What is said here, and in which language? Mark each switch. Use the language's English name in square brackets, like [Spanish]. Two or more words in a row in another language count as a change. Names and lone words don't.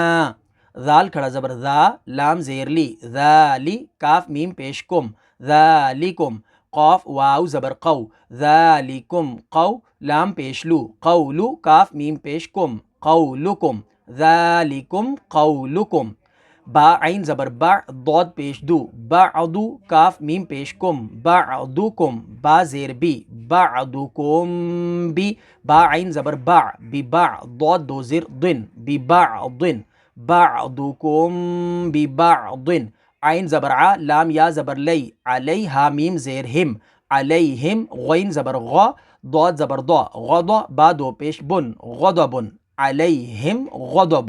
[Urdu] ذال کھڑا زبر ذا، لام زیر لی، ذالی، کاف میم پیش کم، ذالکم، قاف واو زبر قو، ذالکم قو، لام پیش لو، قولو کاف میم پیش کم، قولکم، [Arabic] ذالکم قولکم، [Urdu] با عین زبر با ضاد پیش دو، بعضو کاف میم پیش کم، بعضکم، با زیر بی، بعضکم بی، با عین زبر با، ببع ضاد دو زیر ضن، ببعض، [Arabic] بعضکم ببعض، [Urdu] عین زبر ع لام یا زبر لی، علیہا میم زیر ہم، علیہم، غین زبر غ ضاد زبر ضا، غضا با دو پیش بن، غضب، [Arabic] علیہم غضب۔